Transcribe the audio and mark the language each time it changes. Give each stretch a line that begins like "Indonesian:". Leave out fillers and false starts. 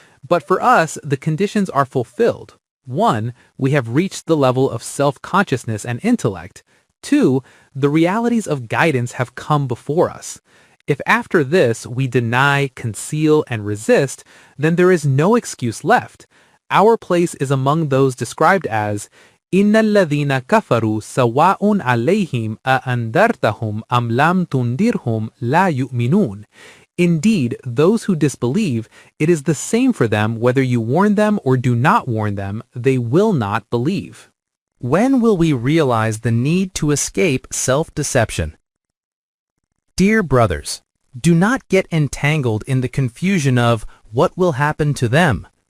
English: But for us, the conditions are fulfilled. 1, we have reached the level of self-consciousness and intellect. 2, the realities of guidance have come before us. If after this we deny, conceal, and resist, then there is no excuse left. Our place is among those described as
Arabic: إِنَّ الَّذِينَ كَفَرُوا سَوَاءٌ عَلَيْهِمْ أَأَنذَرْتَهُمْ أَمْ لَمْ تُنذِرْهُمْ لَا يُؤْمِنُونَ.
English: Indeed, those who disbelieve, it is the same for them whether you warn them or do not warn them, they will not believe. When will we realize the need to escape self-deception? Dear brothers, do not get entangled in the confusion of what will happen to them.